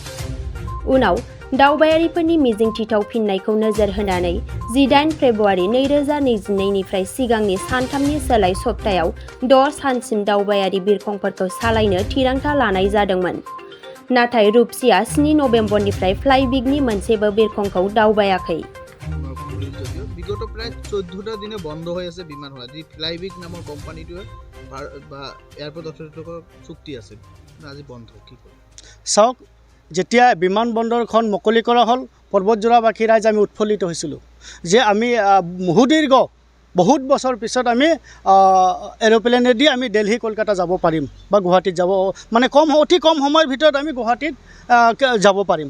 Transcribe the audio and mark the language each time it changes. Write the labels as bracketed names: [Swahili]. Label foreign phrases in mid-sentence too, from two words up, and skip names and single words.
[Bodo] उनाव दावबायारिफोरनि मिजिंथिथाव फिननायखौ नोजोर होनानै 18 फेब्रुआरि 2022 निफ्राय सिगांनि सानथामनि सोलाय सप्तायाव 6 सानसिम दावबायारि बिरखंफोरखौ सालायनो थिरांथा लानाय जादोंमोन। नाथाय रुपसिया 7 नबेम्बरनिफ्राय फ्लाइ बिगनि मोनसेबो बिरखंखौ दावबायाखै। [Assamese] বিগত প্রায় 14টা দিনে বন্ধ হয়ে আছে বিমানসেৱা যি ফ্লাই বিগ নামৰ কোম্পানীটোৱে বা এয়াৰপোৰ্ট অথৰিটিৰ চুক্তি আছিল আজি বন্ধ কি কৰে চাওক যেতিয়া বিমানবন্দৰখন মুকলি কৰা হ'ল পৰ্বতজোৰাবাসী ৰাইজ আমি উৎফুল্লিত হৈছিলোঁ যে আমি বহুত বছৰ পিছত আমি এৰোপ্লেনেদি আমি দিল্লী কলকাতা যাব পাৰিম বা গুৱাহাটীত যাব মানে অতি কম সময়ৰ ভিতৰত আমি গুৱাহাটীত যাব পাৰিম।